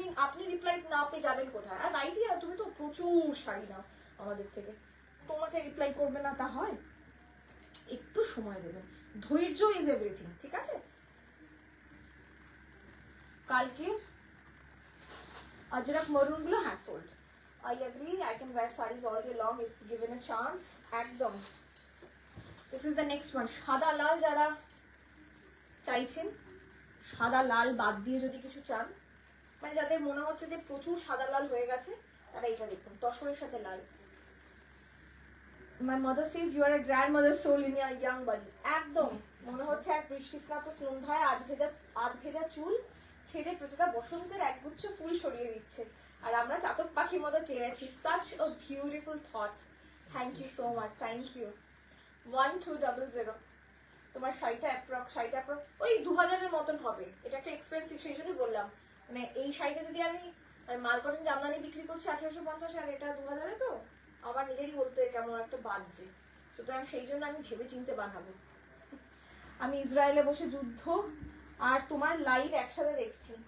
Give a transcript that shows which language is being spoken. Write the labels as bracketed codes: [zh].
[bn] আপনি রিপ্লাই না পেয়ে যাবেন কোথায়? আর রাইদিয়া তুমি তো প্রচুর শাড়ি নাও আমাদের থেকে, তোমাকে রিপ্লাই করবে না তা হয়? একটু সময় দেবেন, ধৈর্য [en] is everything, [bn] ঠিক আছে? কালকে अजरक मरून গুলো হ্যাঁ sold. [en] I agree, I can wear sarees all day long if given a chance. [bn] একদম। [en] This is the next one, [bn] সাদা লাল যারা চাইছেন, সাদা লাল বাদ দিয়ে যদি কিছু চান, মানে যাদের মনে হচ্ছে যে প্রচুর সাদা লাল হয়ে গেছে, তারা এটা দেখুন, তসরের সাথে লাল। [en] My mother says you are a grandmother's soul in your young body. [bn] একদম মনে হচ্ছে এক বৃষ্টিস্নাত সন্ধ্যায় আধ ভেজা চুল ছেড়ে প্রচুর বসন্তের একগুচ্ছ ফুল সরিয়ে দিচ্ছে, আর আমরা চাতক পাখির মতো চেয়ে আছি। [en] such a beautiful thought, thank you so much, thank you। [bn] 1200 তোমার শাড়িটা অ্যাপ্রক্স ওই 2000-এর মতন হবে। এটা একটা এক্সপেন্সিভ, সেই জন্যই বললাম, মানে এই শাড়িটা যদি আমি মাল কটন জামদানি বিক্রি করছি 1850 আর এটা 2000-এ, তো আমার নিজেরই বলতে কেমন একটা বাজছে। সুতরাং সেই জন্য আমি ভেবে চিনতে বানাবো। আমি ইসরায়েলে বসে যুদ্ধ আর তোমার লাইভ একসাথে দেখছি।